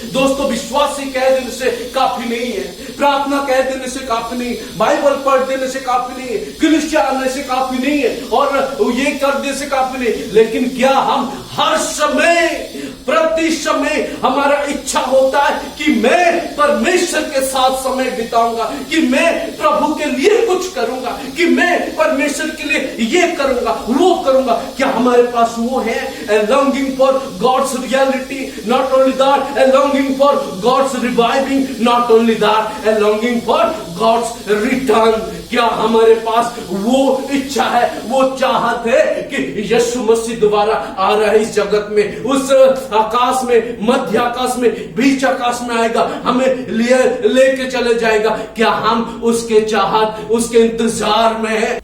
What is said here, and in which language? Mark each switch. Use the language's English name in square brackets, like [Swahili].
[Hindi] दोस्तों विश्वासी कह देने से काफी नहीं है, प्रार्थना कह देने से काफी नहीं, बाइबल पढ़ देने से काफी नहीं है, क्रिश्चियन आने से काफी नहीं है, और ये कर देने से काफी नहीं, लेकिन क्या हम हर समय, प्रति समय हमारा इच्छा होता है कि मैं परमेश्वर के साथ समय बिताऊंगा, कि मैं प्रभु के लिए कुछ करूंगा, कि मैं परमेश्वर के लिए ये करूंगा, वो करूंगा? क्या हमारे पास वो है? [English] A longing for God's reality, not only that, a longing for God's reviving, not only that, a longing for God's return। [Hindi] क्या हमारे पास वो इच्छा है, वो चाहत है कि यीशु मसीह दोबारा आ रहा है इस जगत में, उस आकाश में, मध्य आकाश में, बीच आकाश में आएगा, हमें लेके चले जाएगा? क्या हम उसके चाहत, उसके इंतजार में है?